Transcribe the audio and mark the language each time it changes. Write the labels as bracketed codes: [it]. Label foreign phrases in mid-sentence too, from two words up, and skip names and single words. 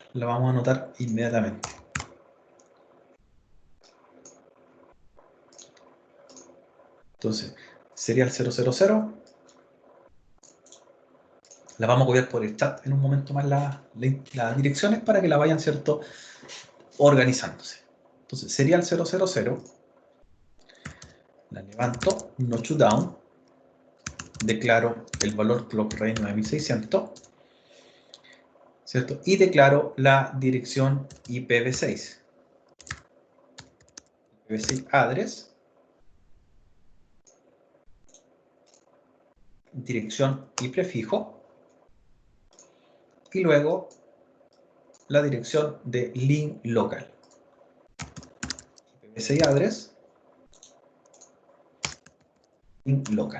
[es] La vamos a anotar inmediatamente. Entonces, serial 000, la vamos a copiar por el chat en un momento más las direcciones para que la vayan, ¿cierto?, organizándose. Entonces, serial 000, la levanto, [en] notch down, [es] declaro el valor [en] clock rate [es] 9600, ¿cierto? Y declaro la dirección IPv6. [en] IPv6 address, [es] dirección y prefijo, y luego la dirección de [en] link local. IPv6 address, link local.